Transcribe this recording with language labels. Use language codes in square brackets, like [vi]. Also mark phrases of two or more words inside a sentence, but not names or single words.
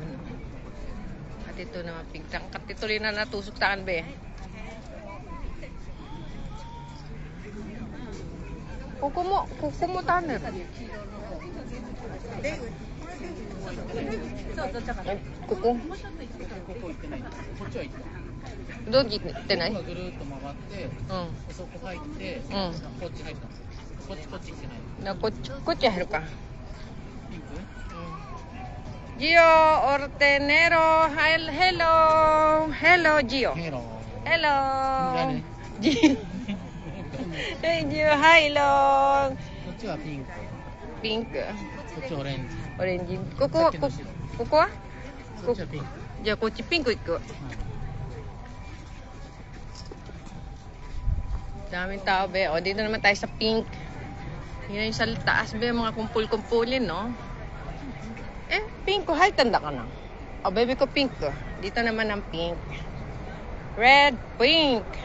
[tl] At ito naman pink. At ito rin na natusok saan, be? Kuko mo tanner. Kuko? [ja] こっちは行った。どう行ってない？ぐるっと曲がって、そこ入って、こっち入った。こっち来てない。こっち入るか。ピンク [tl] Gio Ortenero, [en] hello, hello [tl] Gio. Hello. Hello. Gani? Gio. Hey Gio, hello. [ja] こっちはピンク。ピンク。こっちオレンジ。オレンジ。ここはこっちはピンク。じゃあこっちピンク行く。 [tl] Daming tao, be. O, dito naman tayo sa pink. Yan yung sa taas, be. Mga kumpul-kumpulin, no? Eh, pink ko. Hay, tanda ka na. O, baby ko, pink ko. Dito naman ang pink. [en] Red, pink.